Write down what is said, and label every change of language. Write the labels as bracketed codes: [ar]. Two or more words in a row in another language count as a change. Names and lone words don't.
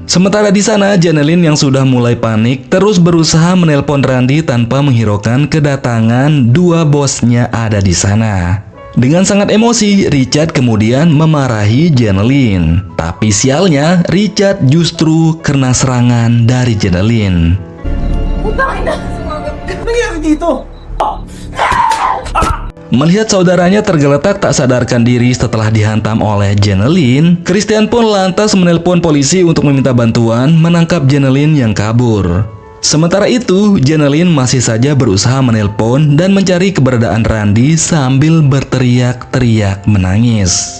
[id] Sementara di sana, Jenelin yang sudah mulai panik terus berusaha menelpon Randy tanpa menghiraukan kedatangan dua bosnya ada di sana. Dengan sangat emosi, Richard kemudian memarahi Jenelin. Tapi sialnya, Richard justru kena serangan dari Jenelin. [tl] Nangyari dito? [id] Melihat saudaranya tergeletak tak sadarkan diri setelah dihantam oleh Jenelin, Christian pun lantas menelpon polisi untuk meminta bantuan menangkap Jenelin yang kabur. Sementara itu, Jenelin masih saja berusaha menelpon dan mencari keberadaan Randy sambil berteriak-teriak menangis.